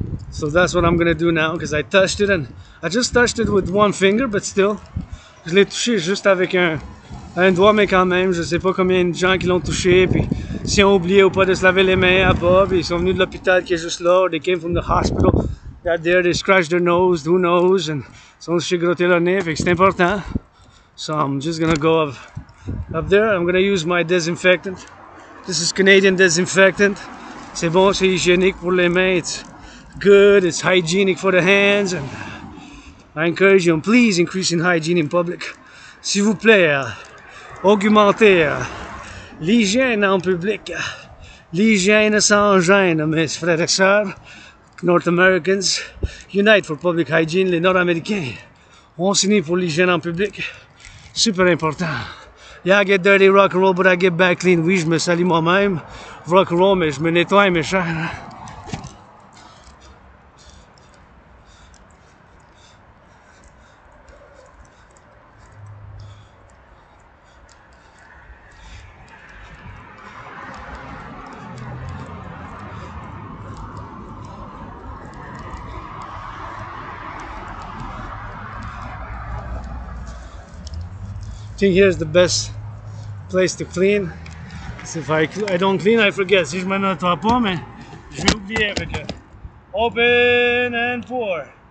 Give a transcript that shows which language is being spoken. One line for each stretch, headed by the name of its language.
English: So that's what I'm gonna do now, because I touched it, and I just touched it with one finger, but still,
French: je l'ai touché juste avec un doigt, mais quand même, je sais pas combien de gens qui l'ont touché, puis s'ils ont oublié ou pas de se laver les mains à bas, puis ils sont venus de l'hôpital qui est juste là,
English: or they came from the hospital, got there, they scratched their nose, who knows, and
French: ils sont chez grotter leur nez, fait que c'est important.
English: So I'm just gonna go up there, I'm gonna use my disinfectant. This is Canadian disinfectant.
French: C'est bon, c'est hygiénique pour les mains.
English: It's good, it's hygienic for the hands. And I encourage you, please increase in hygiene in public.
French: S'il vous plaît, augmentez l'hygiène en public. L'hygiène sans gêne, mes frères et sœurs.
English: North Americans, unite for public hygiene.
French: Les Nord-Américains, on s'unit pour l'hygiène en public.
English: Super important. Yeah, I get dirty, rock and roll, but I get back clean.
French: Oui, je me salue moi-même. Rock and roll, mais je me nettoie, mes chers.
English: I think here's the best place to clean. So if I don't clean, I forget.
French: Si je me nettoie pas, mais je vais oublier avec
English: open and pour.